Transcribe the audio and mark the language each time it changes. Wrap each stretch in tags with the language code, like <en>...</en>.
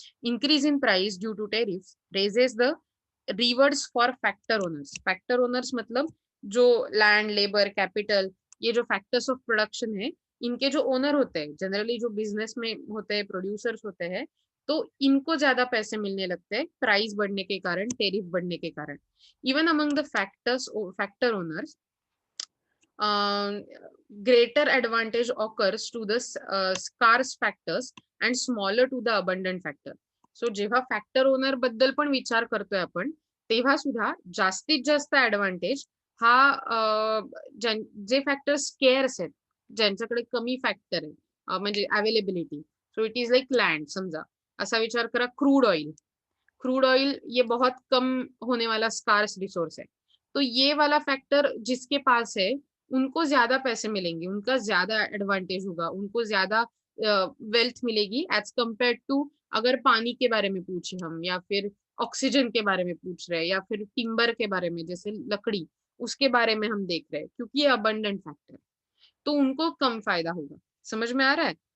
<en>Increase in price due to tariffs raises the rewards for factor owners.</en> <hi>Factor owners मतलब जो land, labour, capital, ये जो factors of production है, इनके जो ओनर होते हैं, जनरली जो बिजनेस में होते हैं, प्रोड्यूसर्स होते हैं, तो इनको ज्यादा पैसे मिलने लगते हैं प्राइस बढ़ने के कारण, टेरिफ बढ़ने के कारण.</hi> <en>Even among the factor owners, greater advantage occurs to the scarce factors and smaller to the abundant factor.</en> <mr>So जेव्हा फॅक्टर ओनर बद्दल पण विचार करतोय आपण, तेव्हा सुद्धा जास्तीत जास्त ऍडव्हान्टेज हा जे फॅक्टर स्केअर्स आहेत, ज्यांच्याकडे कमी फॅक्टर आहे, म्हणजे availability.</mr> <en>So it is like land.</en> <mr>समजा असा विचार करा, क्रूड ऑइल.</mr> <hi>क्रूड ऑयल ये बहुत कम होने वाला स्कार्स रिसोर्स है। तो ये वाला फैक्टर जिसके पास है उनको ज्यादा पैसे मिलेंगे, उनका ज्यादा एडवांटेज होगा, उनको ज्यादा वेल्थ मिलेगी</hi> <en>as compare to</en> <hi>अगर पानी के बारे में पूछे हम, या फिर ऑक्सीजन के बारे में पूछ रहे हैं, या फिर टिम्बर के बारे में जैसे लकड़ी, उसके बारे में हम देख रहे हैं, क्योंकि ये अबंडेंट फैक्टर है तो उनको कम फायदा होगा। समझ में आ रहा है?</hi>